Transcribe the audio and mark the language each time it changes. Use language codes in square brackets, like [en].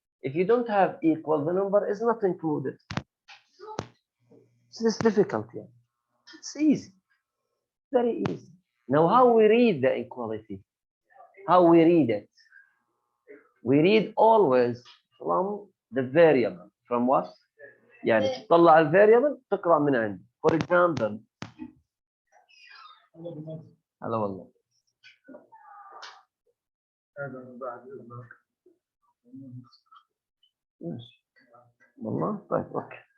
[en] If you don't have equal, the number is not included. It's difficult. Yeah. It's easy. Very easy. Now, how we read the equality? How we read it? We read always from the variable. From what? [ar] يعني تطلع الفاريبل تقرأ من عندي. [en] For example, [ar] هلا والله. والله طيب اوكي.